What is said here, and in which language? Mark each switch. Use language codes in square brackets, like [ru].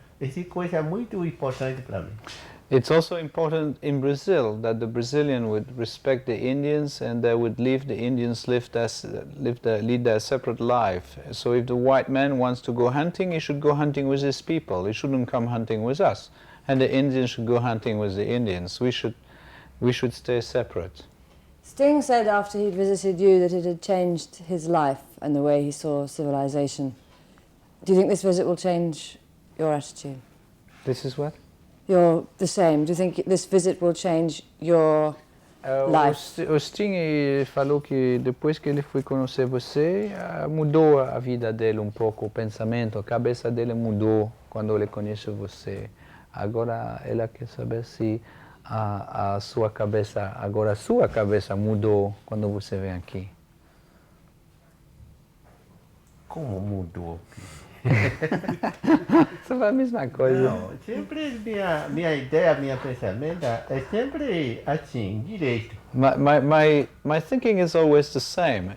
[pt] Essa coisa é muito importante para mim. [en] It's also important in Brazil that the Brazilian would respect the Indians and they would leave the Indians lead their separate life. So if the white man wants to go hunting, he should go hunting with his people. He shouldn't come hunting with us. And the Indians should go hunting with the Indians. We should stay separate. Sting said after he'd visited you that it had changed his life and the way he saw civilization. Do you think this visit will change your attitude? This is what? You're the same. Do you think this visit will change your life? [pt] O Sting falou que depois que ele foi conhecer você, mudou a vida dele um pouco, o pensamento, a cabeça dele mudou quando ele conheceu você. Agora ela quer saber se a sua cabeça mudou quando você vem aqui. Como mudou? Isso é a mesma coisa. Não, sempre minha ideia, meu pensamento é sempre assim, direito. [en] My thinking is always the same.